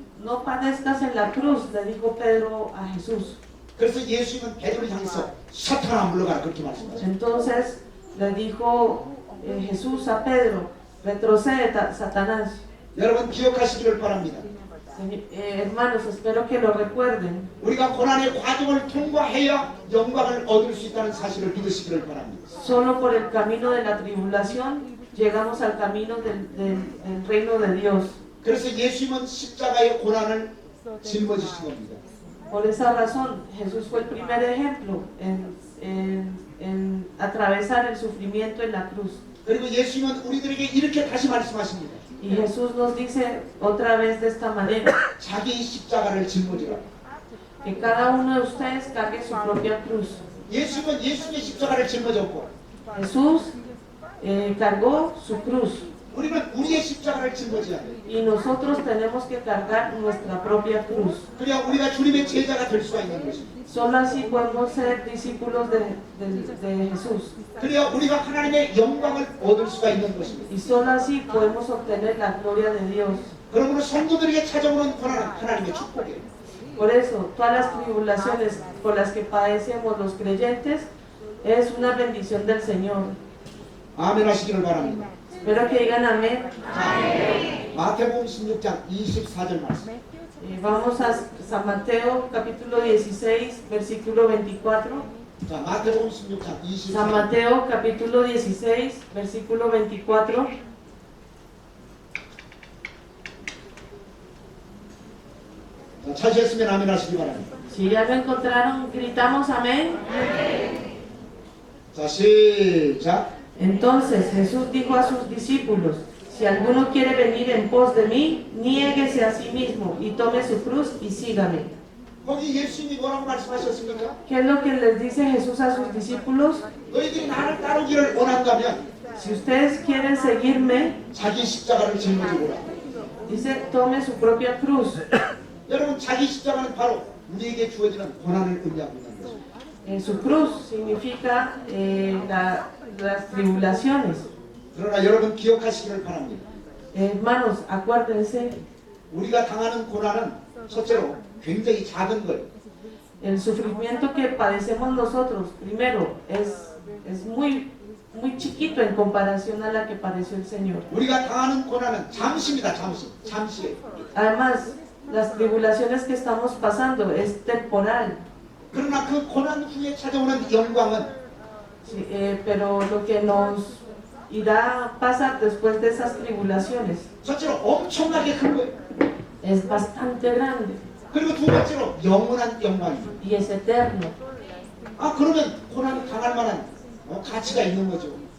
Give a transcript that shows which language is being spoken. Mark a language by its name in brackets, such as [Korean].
[Spanish] No padezcas en la cruz, le dijo Pedro a Jesús. [Korean] 그래서 예수님은 베드로를 향해서 사탄아 물러가라 그렇게 말씀하셨어요. [Spanish] Entonces, le dijo Jesús a Pedro: retrocede, Satanás. [Korean] 여러분 기억하시기를 바랍니다. [Spanish] Hermanos, espero que lo recuerden. [Korean] 우리가 고난의 과정을 통과해야 영광을 얻을 수 있다는 사실을 믿으시기를 바랍니다. [Spanish] Solo por el camino de la tribulación llegamos al camino del reino de Dios. [Korean] 그래서 예수님은 십자가의 고난을 짊어지신 겁니다. [Spanish] Por esa razón, Jesús fue el primer ejemplo en atravesar el sufrimiento en la cruz. [Korean] 그리고 예수님은 우리들에게 이렇게 다시 말씀하십니다. [Spanish] Y Jesús nos dice otra vez de esta manera: [Korean] 자기 십자가를 짊어지라. [Spanish] que cada uno de ustedes cargue su propia cruz. [Korean] 예수님은 예수님의 십자가를 짊어졌고 [Spanish] Jesús cargó su cruz. [Korean] 우리는 우리의 십자가를 짊어져야 돼요. [Spanish] Y nosotros tenemos que cargar nuestra propia cruz. [Korean] 그래야 우리가 주님의 제자가 될 수가 있는 것입니다. [Spanish] Solo así podemos ser discípulos de Jesús. [Korean] 그래야 우리가 하나님의 영광을 얻을 수가 있는 것입니다. [Spanish] Y solo así podemos obtener la gloria de Dios. [Korean] 그러므로 성도들에게 찾아오는 고난은 하나님의 축복이에요. [Spanish] Por eso, todas las tribulaciones por las que padecemos los creyentes es una bendición del Señor. [Korean] 아멘 하시기를 바랍니다. [Spanish] Espero que digan amén. [Korean] 마태복음 16장 24절 말씀. [Spanish] Vamos a San Mateo capítulo 16, versículo 24. [Korean] 자, 마태복음 16장 24절. [Spanish] San Mateo capítulo 16, versículo 24. [Korean] 자, 찾으셨으면 아멘 하시기 바랍니다. [Spanish] Si ya lo encontraron, gritamos amén. [Korean] 자, 시작. [Spanish] Entonces Jesús dijo a sus discípulos: si alguno quiere venir en pos de mí, niéguese a sí mismo y tome su cruz y sígame. [Korean] 거기 예수님이 뭐라고 말씀하셨습니까? [Spanish] ¿Qué es lo que les dice Jesús a sus discípulos? [Korean] 너희들이 나를 따르기를 원한다면 [Spanish] Si ustedes quieren seguirme, [Korean] 자기 십자가를 짊어지고라. [Spanish] dice, tome su propia cruz. [Korean] 여러분, 자기 십자가는 바로 우리에게 주어지는 고난을 의미하고 있는 것입니다. [Spanish] Su cruz significa las tribulaciones. [Korean] 그러나 여러분 기억하시기를 바랍니다. [Spanish] Hermanos, acuérdense, [Korean] 우리가 당하는 고난은 첫째로 굉장히 작은 거예요. [Spanish] el sufrimiento que padecemos nosotros, primero, es muy chiquito en comparación a la que padeció el Señor. [Korean] 우리가 당하는 고난은 잠시입니다. 잠시예요. [Spanish] Además, las tribulaciones que estamos pasando es temporal. [Korean] 그러나 그 고난 후에 찾아오는 영광은 [Spanish] Sí, pero lo que nos irá a pasar después de esas tribulaciones [Korean] 첫째로 엄청나게 큰 거예요. [Spanish] es bastante grande [Korean] 그리고 두 번째로 영원한 영광입니다. [Spanish] y es eterno. [Korean] 그러면 고난을 당할 만한 가치가 있는 거죠.